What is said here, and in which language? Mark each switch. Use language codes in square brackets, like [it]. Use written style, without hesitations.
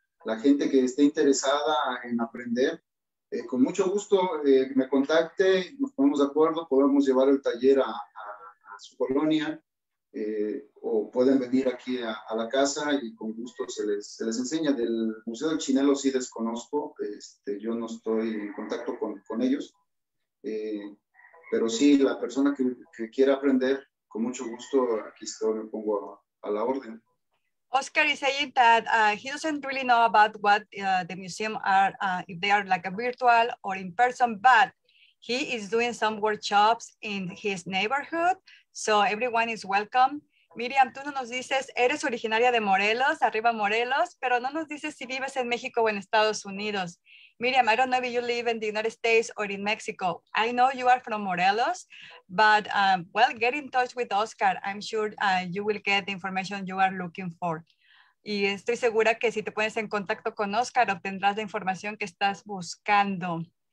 [es] La gente que esté interesada en aprender, con mucho gusto me contacte, nos ponemos de acuerdo, podemos llevar el taller a su colonia o pueden venir aquí a la casa y con gusto se les enseña. Del Museo del Chinelo sí desconozco, yo no estoy en contacto con ellos, pero sí, la persona que quiera aprender, con mucho gusto, aquí estoy, me pongo a la orden. [en] Oscar is saying that he doesn't really know about what the museum are, if they are like a virtual or in person, but he is doing some workshops in his neighborhood, so everyone is welcome. [es] Miriam, tú no nos dices, eres originaria de Morelos, arriba Morelos, pero no nos dices si vives en México o en Estados Unidos. [en] Miriam, I don't know if you live in the United States or in Mexico. I know you are from Morelos, but well, get in touch with Oscar. I'm sure you will get the information you are looking for. [es] Y estoy segura que si te pones en contacto con Oscar, obtendrás la información que estás buscando.